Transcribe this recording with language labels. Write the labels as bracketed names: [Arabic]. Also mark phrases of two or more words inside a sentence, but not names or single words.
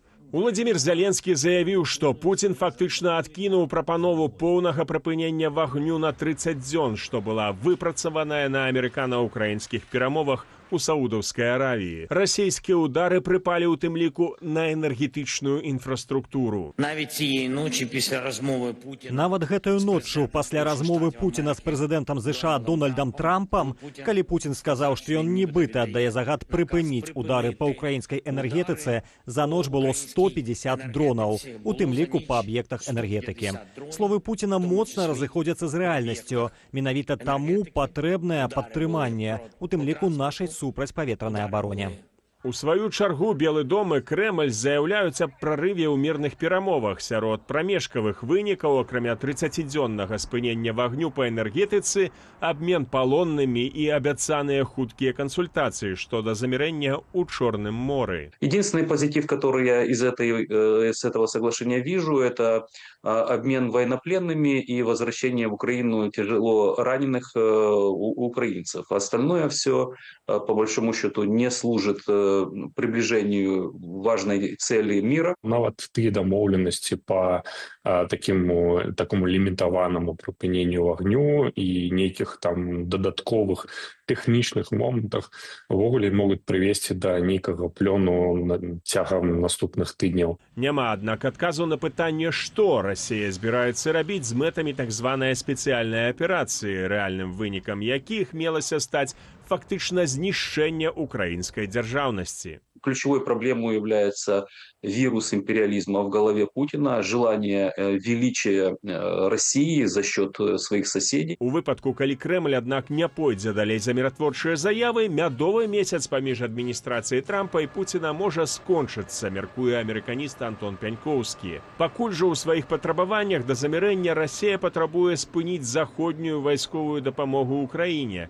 [Belarusian] Владзімір Зеленскі заявіў, што Пуцін фактычна адкінуў прапанову поўнага прыпынення вагню на 30 дзён, што была выпрацаваная на амерыкана-украінскіх перамовах у Саудаўскай Аравіі. Расійскія ўдары прыпалі ў тым ліку на энергетычную інфраструктуру. [Ukrainian] Навіть цієї ночі після розмови Путіна. [Belarusian] Нават гэтую ноччу пасля размовы Пуціна з прэзідэнтам США Дональдам Трампам, калі Пуцін сказаў, што ён нібыта аддае загад прыпыніць удары па ўкраінскай энергетыцы, за ноч было 150 дронаў, у тым ліку па аб'ектах энергетыкі. Словы Пуціна моцна разыходзяцца з рэальнасцю. Менавіта таму патрэбнае падтрыманне, у тым ліку нашай супрацьпаветранай абароне. У сваю чаргу Белы дом і Крэмль заяўляюць аб прарыве ў мірных перамовах. Сярод прамежкавых вынікаў, акрамя 30-дзённага спынення вагню па энергетыцы, абмен палоннымі і абяцаныя хуткія кансультацыі што да замірэння ў Чорным моры. [Russian] Единственный позитив, который я из этого соглашения вижу, это обмен военнопленными и возвращение в Украину тяжело раненых украинцев. Остальное все, по большому счету, не служит приближению важной цели мира. [Belarusian] Нават тыя дамоўленасці по такому лімітаванаму прыпыненню агню і нейкіх там дадатковых тэхнічных момантах увогуле могуць прывесці да нейкага плёну цягам наступных тыдняў. Няма, аднак, адказу на пытанне, што Расія збіраецца рабіць з мэтамі так званай спецыяльнай аперацыі, рэальным вынікам якіх мелася стаць фактычна знішчэнне украінскай дзяржаўнасці. [Russian] Ключевой проблемой является вирус империализма в голове Путина, желание величия России за счет своих соседей. [Belarusian] У выпадку, калі Крэмль, аднак, не пойдзе далей за міратворчыя заявы, мядовы месяц паміж адміністрацыяй Трампа і Пуціна можа скончыцца, мяркуе амерыканіст Антон Пянькоўскі. Пакуль жа ў сваіх патрабаваннях да замірэння Расія патрабуе спыніць заходнюю вайсковую дапамогу ўкраіне.